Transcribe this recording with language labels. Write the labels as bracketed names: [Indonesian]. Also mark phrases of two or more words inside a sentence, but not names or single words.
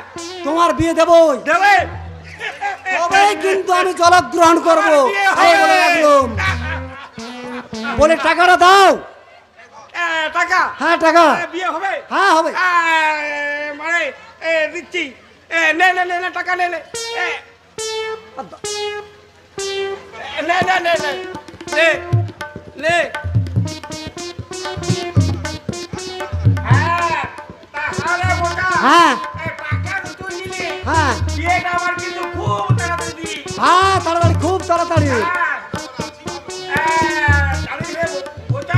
[Bangla] তোমার বিয়ে দেবই। দেবে। তবেই কিন্তু আমি জলগ্রহণ করবো, আমার বিয়ে এই বলে হবে। রাখলাম। বলে টাকাটা দাও। টাকা? হ্যাঁ টাকা। বিয়ে হবে? হ্যাঁ হবে। মানে দিচ্ছি। নে নে নে নে, টাকা নে নে। নে নে নে নে নে নে। হ্যাঁ তাহলে বোকা, হ্যাঁ টাকা দুটো নিলে হ্যাঁ বিয়েটা আমার কিন্তু খুব তাড়াতাড়ি দিবি। হ্যাঁ তাড়াতাড়ি, খুব তাড়াতাড়ি। বোঝা,